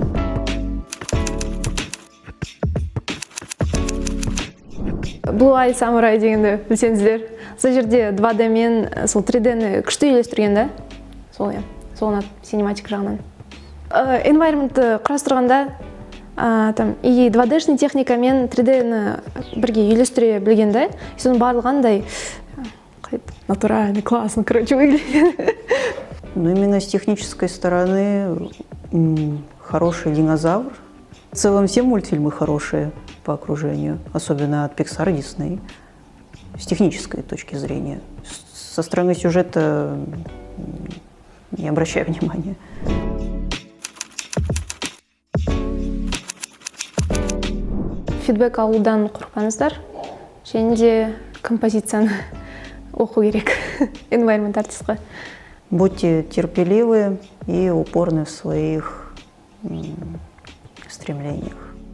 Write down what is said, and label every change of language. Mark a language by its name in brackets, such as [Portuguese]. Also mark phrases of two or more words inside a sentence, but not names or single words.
[Kazakh] Blue Eye Samurai дегенді білсеңіздер. Сол жерде 2D мен сол 3D-ні күшті үйлестірген да. Сол ұнады синематик жағынан. Environment-ты құрастырғанда и 2D-шный техника мен 3D-ні бірге үйлестіре білген да. Соның барлығандай [Russian] натуральный, классно, короче, выглядит. Но именно с технической стороны хороший динозавр. В целом все мультфильмы хорошие по окружению, особенно от Pixar и Disney, с технической точки зрения. Со стороны сюжета не обращаю внимания. [Kazakh] Фидбэк алудан қорықпаңыздар, және де композицияны оқу керек environment артистқа. [Russian] Будьте терпеливы и упорны в своих стремлениях.